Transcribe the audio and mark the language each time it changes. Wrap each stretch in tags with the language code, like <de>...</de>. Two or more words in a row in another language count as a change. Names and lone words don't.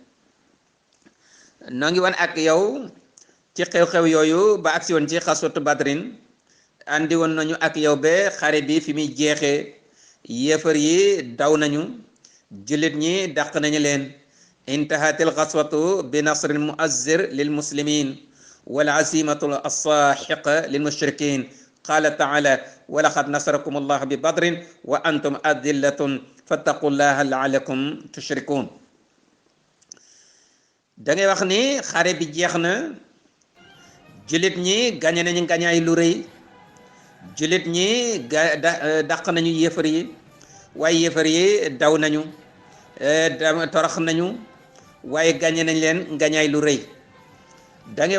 <wo>noo ngi wan ak yow ci xew-xew yooyu ba agsi woon ci</wo> <ar>غزوة بدر</ar> <wo>andi woon nañu ak yow ba xare bi fi muy jeexee yéefar yi daw nañu jullit ñi dàq nañu leen</wo> <ar>انتهت الغزوة بنصر مؤزر للمسلمين والهزيمة الساحقة للمشركين قال تعالى ولقد نصركم الله ببدر وأنتم أذلة فاتقوا الله لعلكم تشركون</ar> <wo>da ngay wax ni xare bi jeex na jullit ñi gañe nañu gañaay lu rëy jullit ñi dàq nañu yéefar yi waaye yéefar yi daw nañu torox nañu waaye gañe nañ leen gañaay lu rëy da ngay</wo>